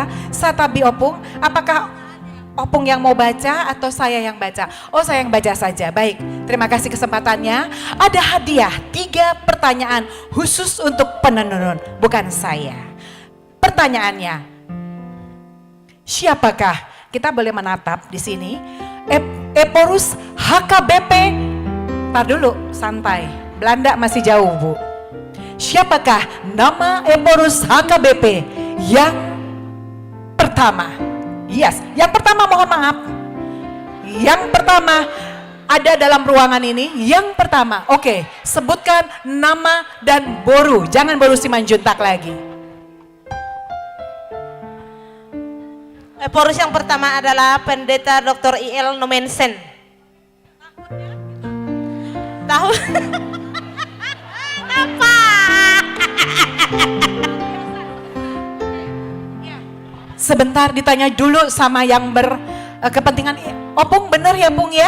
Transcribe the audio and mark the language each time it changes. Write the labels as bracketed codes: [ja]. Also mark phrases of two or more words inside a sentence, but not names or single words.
[id] Satabi Opung, apakah Opung yang mau baca atau saya yang baca? Oh, saya yang baca saja. Baik, terima kasih kesempatannya. Ada hadiah 3 pertanyaan khusus untuk penenun, bukan saya. Pertanyaannya, siapakah? Kita boleh menatap di sini. Eporus HKBP. Tar dulu, santai. Belanda masih jauh, Bu. Siapakah nama Eporus HKBP yang pertama? Yes, yang pertama mohon maaf. Yang pertama ada dalam ruangan ini. Yang pertama, oke, sebutkan nama dan boru. Jangan boru Simanjuntak lagi. Eporus yang pertama adalah Pendeta Dr. I.L. Nomensen. Tahun apa? Sebentar ditanya dulu sama yang berkepentingan. Opung bener ya Pung ya?